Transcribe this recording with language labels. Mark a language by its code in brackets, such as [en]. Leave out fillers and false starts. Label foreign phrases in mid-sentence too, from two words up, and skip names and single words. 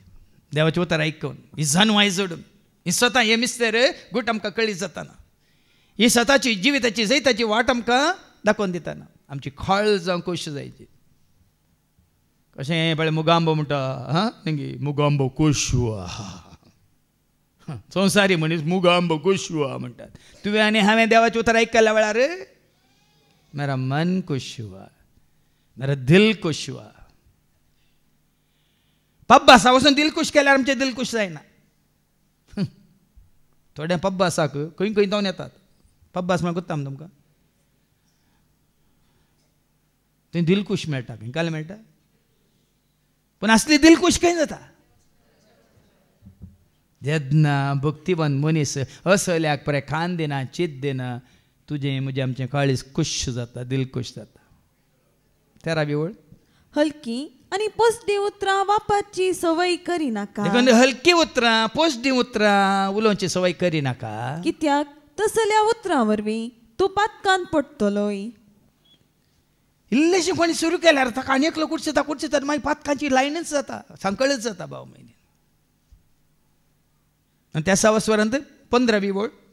[kok] देवाचे उतर ऐकून ही जानवाय जोडून ही स्वता हे मिस्तर गुट आमकां कळी जाताना ही स्वताची जिविताची जैताची वाट आमकां दाखोवन दिताना आमची खळ जावं कशी जायची कशें पळय मुगांबो म्हणटा हां नेंगी मुगांबो कोशुआ संवसारी मनीस मुगांबो कोशुआ म्हणटात तुवें आनी हांवें देवाचें उतर आयकल्या वेळार [hi] मेरा मन खुश हुआ मेरा दिल खुश हुआ [kok] पब्बासा वचून दिल खुश केल्यार आमचें दिल खुश जायना थोड्या पब्बासाक खंय खंय जावन येतात पब्बास म्हळ्यार कोत्ता तुमकां थंय दिल खुश मेळटा खंय काल मेळटा पूण असली दिल खुश खंय जाता जेन्ना भक्तिवन मनीस असल्याक बरें खान दिना चीत दिना तुजें म्हजें आमचें काळीज खुश जाता दिल खुश जाता 13वी ओळ हलकी आनी पोसडी उतरां वापरची संवय करिनाका देखून हलकी उतरां पोसडी उतरां उलोवची संवय करिनाका कित्याक तसल्या उतरां वरवीं तूं पातकान पडटलोय इल्लेशें कोणी सुरू केल्यार ताका आनी एकलो कुडचता मागीर पातकांची लायनच जाता सांकळच जाता भाव म्हयने आनी त्या 6व्या स्वरांत 15वी ओळ